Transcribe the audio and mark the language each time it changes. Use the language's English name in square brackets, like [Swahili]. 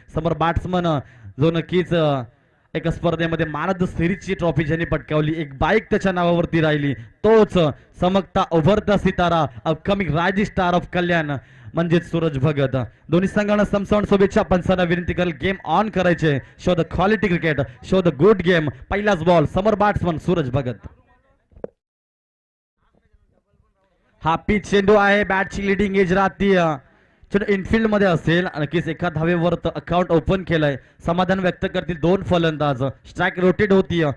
[Marathi] समोर बॅट्समन जो नक्कीच एका स्पर्धेमध्ये मॅन ऑफ द सिरीजची ट्रॉफी ज्यांनी पटकावली, एक बाईक त्याच्या नावावरती राहिली, तोच चमकता उभरता सितारा अपकमिंग रायझिंग स्टार ऑफ कल्याण म्हणजेच सूरज भगत. दोन्ही संघांना समसावून शुभेच्छा. पंचांना विनंती करेल गेम ऑन करायचे. [English] Show the quality cricket, show the good game. [Marathi] पहिलाच बॉल, समोर बॅट्समन सूरज भगत. हा पिच चेंडू आहे, बॅटची लिडिंग एज राहती इनफिल्ड मध्ये असेल. नक्कीच एका धावेवर अकाउंट ओपन केलंय. समाधान व्यक्त करतील दोन फलंदाज. स्ट्राईक रोटेट होती.